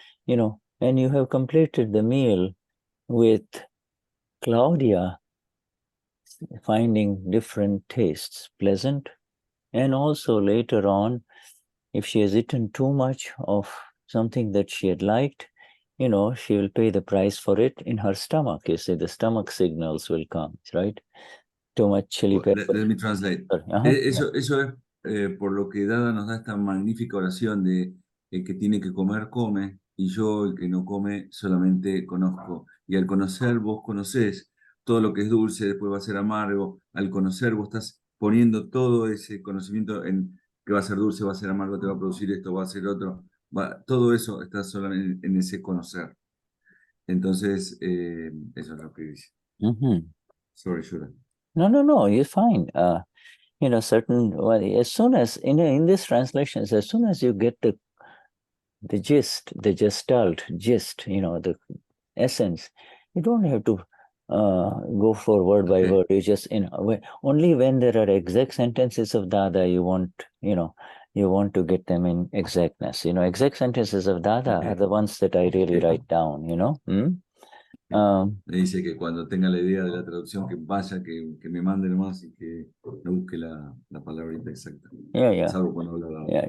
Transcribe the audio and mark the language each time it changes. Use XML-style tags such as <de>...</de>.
<en>And you have completed the meal with Claudia finding different tastes, pleasant, and also later on, if she has eaten too much of something that she had liked, she will pay the price for it in her stomach. You see, the stomach signals will come, right? Too much chili pepper. Let me translate.</en> <es>Eso es por lo que Dada nos da esta magnífica oración de el que tiene que comer, come, y yo, el que no come, solamente conozco. Y al conocer, vos conocés todo lo que es dulce, después va a ser amargo. Al conocer, vos estás poniendo todo ese conocimiento en que va a ser dulce, va a ser amargo, te va a producir esto, va a ser otro. Todo eso está solamente en ese conocer. Entonces, eso es lo que dice.</es> <en>Sorry,</en> <es>Shura.</es> <en>No, you're fine. As soon as, in these translations, as soon as you get the gist, the gestalt gist, the essence, you don't have to go for word by word. You just, only when there are exact sentences of Dada, you want to get them in exactness. Exact sentences of Dada are the ones that I really write down,</en> <es>Me dice que cuando tenga la idea de la traducción, que vaya, que me mande nomás y que no busque la palabrita exacta.</es> <en>Yeah.</en> <es>Salvo cuando habla Dada.</es>